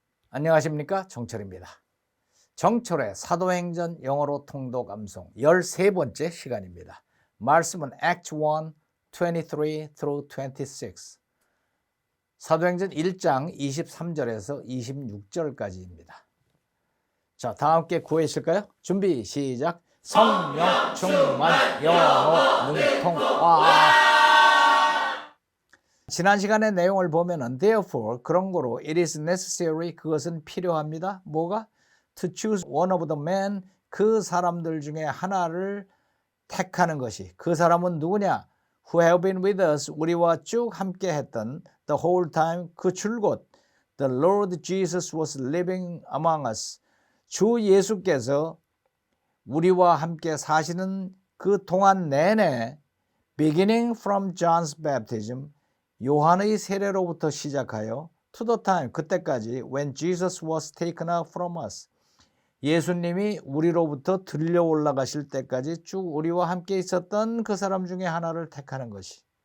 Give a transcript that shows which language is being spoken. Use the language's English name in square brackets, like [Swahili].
[Korean] 안녕하십니까, 정철입니다. 정철의 사도행전 영어로 통독 암송 13번째 시간입니다. 말씀은 [English] Act 1, 23 through 26. [Korean] 사도행전 1장 23절에서 26절까지입니다. 자, 다 함께 구해주실까요? 준비 시작. 성령 충만 영어 능통화. 지난 시간의 내용을 보면은 therefore 그런 거로 [English] it is necessary [Korean] 그것은 필요합니다. 뭐가? [English] to choose one of the men [Korean] 그 사람들 중에 하나를 택하는 것이. 그 사람은 누구냐? [English] who have been with us [Korean] 우리와 쭉 함께 했던 [English] the whole time [Korean] 그 줄곧 [English] the Lord Jesus was living among us [Korean] 주 예수께서 우리와 함께 사시는 그 동안 내내 [English] beginning from John's baptism [Korean] 요한의 세례로부터 시작하여 [English] to the time [Korean] 그때까지 [English] when Jesus was taken up from us [Korean] 예수님이 우리로부터 들려 올라가실 때까지 쭉 우리와 함께 있었던 그 사람 중에 하나를 택하는 것이.